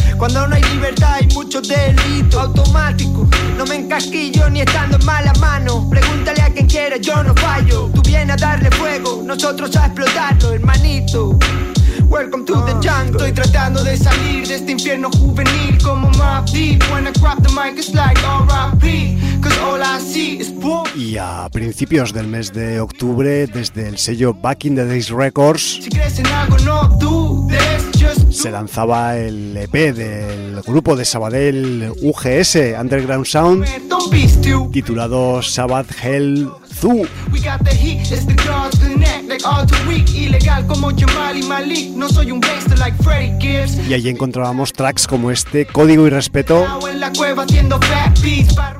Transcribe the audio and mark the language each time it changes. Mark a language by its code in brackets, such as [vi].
[es] Cuando no hay libertad hay mucho delito. Automático, no me encasquillo ni estando en mala mano. Pregúntale a quien quiera, yo no fallo. Tú vienes a darle fuego, nosotros a explotarlo, hermanito. [en] Welcome to the jungle. [es] Estoy tratando de salir de este infierno juvenil como Mobb Deep. [en] When I grab the mic it's like R.I.P. Cause all I see is poor. [es] Y a principios del mes de octubre, desde el sello Back in the Days Records, si crees en algo no dudes. Se lanzaba el EP del grupo de Sabadell UGS, Underground Sound, titulado Sabbath Hell Zoo. [en] We got the heat, it's the cross connect, like all too weak. [es] Ilegal como Jamal y Malik, no soy un gangster like Freddy Gibbs. Y allí encontrábamos tracks como este, Código y Respeto, en la cueva haciendo fat beats, para...